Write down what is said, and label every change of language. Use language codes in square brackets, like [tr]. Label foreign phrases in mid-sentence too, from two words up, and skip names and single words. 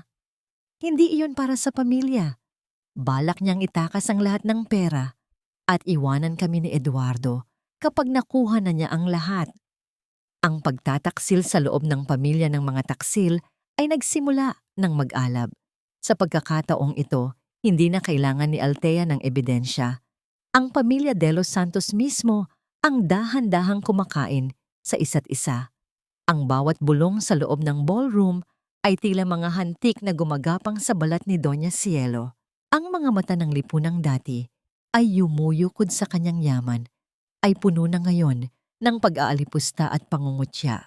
[tl] Hindi iyon para sa pamilya. Balak niyang itakas ang lahat ng pera at iwanan kami ni Eduardo kapag nakuha na niya ang lahat. Ang pagtataksil sa loob ng pamilya ng mga taksil ay nagsimula ng mag-alab. Sa pagkakataong ito, hindi na kailangan ni Althea ng ebidensya. Ang pamilya de los Santos mismo ang dahan-dahang kumakain sa isa't isa. Ang bawat bulong sa loob ng ballroom ay tila mga hantik na gumagapang sa balat ni Doña Cielo. Ang mga mata ng lipunang dati ay yumuyukod sa kanyang yaman, ay puno na ngayon ng pag-aalipusta at pangungutya.